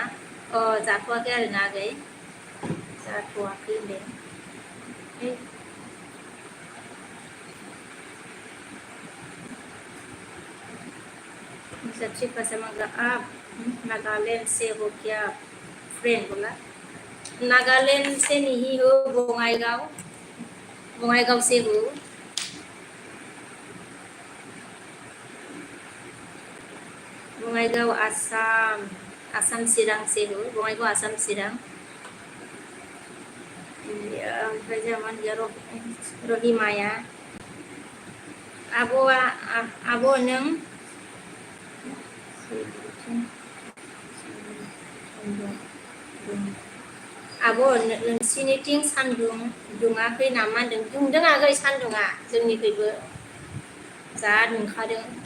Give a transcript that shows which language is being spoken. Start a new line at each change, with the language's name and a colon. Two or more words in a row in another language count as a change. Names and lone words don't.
Bodo: जाथ'वाखै आरोना आगै, जाथ'वाखै होनदों।
Hindi: सच्ची कसम अगर आप नागालैंड से हो क्या फ्रेंड बोला नागालैंड से नहीं हो बोंगाईगांव बोंगाईगांव से हो बोंगाईगांव आसाम आसाम चिरां से हो बोंगाईगांव आसाम चिरां
Bodo: ओमफ्राय जामान गैया रहिमाया आब'आ आब' नों आब' नोंसिनिथिं सान्दुं दुङाखै नामा होनदों दुंदों आगै सान्दुङा जोंनिखैबो जा दुंखादों